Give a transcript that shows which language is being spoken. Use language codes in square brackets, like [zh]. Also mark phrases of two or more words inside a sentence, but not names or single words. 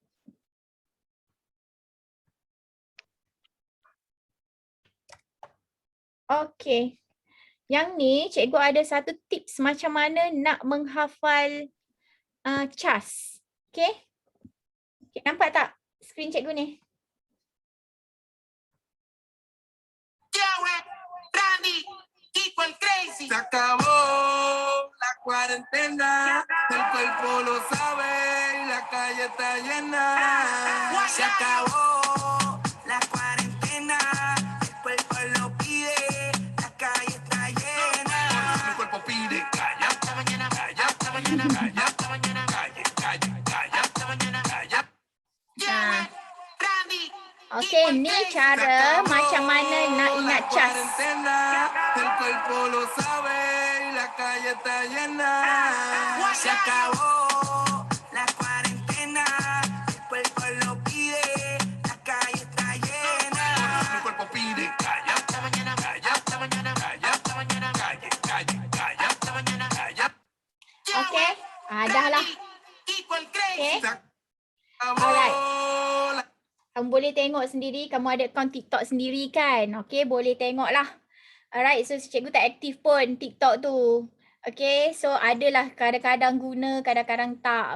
[ms] Okay. Yang ni cikgu ada satu tips macam mana nak menghafal CHAS. Okay. Nampak tak skrin cikgu ni? [es] Se acabó la cuarentena, el cuerpo lo sabe y la calle está llena. Se acabó la cuarentena, el cuerpo lo pide, la calle está llena. El cuerpo pide calla, hasta mañana, calla, hasta mañana, calla, hasta mañana, calla, calla, calla, hasta mañana, calla. [ms] Okay, ni cara macam mana nak ingat CHAS. [es] El cuerpo lo sabe y la calle está llena. Se acabó la cuarentena, el cuerpo lo pide, la calle está llena. El cuerpo pide calla, hasta mañana, calla, hasta mañana, calla, hasta mañana, calla, calla, calla, hasta mañana, calla. [ms] Okay, dah lah. Okay. Alright. Kamu boleh tengok sendiri, kamu ada akaun TikTok sendiri kan? Okay, boleh tengok lah. [en] Alright, so [ms] cikgu tak aktif pun TikTok tu. [en] Okay, so [ms] adalah kadang-kadang guna, kadang-kadang tak.